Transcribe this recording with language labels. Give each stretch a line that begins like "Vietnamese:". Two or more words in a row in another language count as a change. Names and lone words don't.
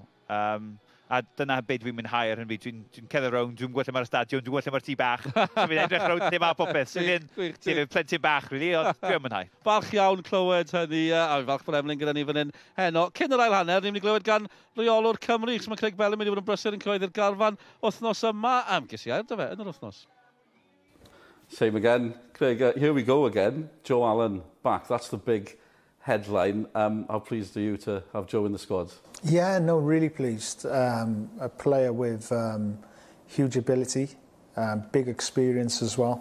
Welsh: A dyna beth dwi'n mwynhau ar hynny. Dwi'n ceddo rown, dwi'n gwella mae'r stadion, dwi'n gwella mae'r tŷ bach. So fi'n edrych rown dim a popeth. So fi'n plentyn bach, really, ond dwi'n mwynhau. Falch iawn clywed hynny, a falch bod Emlyn gyda ni fan hyn heno. Cyn yr ail hanner, ni'n mynd i glywed gan reolwr Cymru, chos mae Craig Bellamy wedi bod yn brysur yn cyhoeddi'r garfan wythnos yma. Ges i air, da fe, yn yr wythnos.
English: Same again, Craig. Here we go again. Joe Allen back. That's the big headline. How pleased are you to have Joe in the squad? Yeah, no, really pleased. A player with huge ability, big experience as well.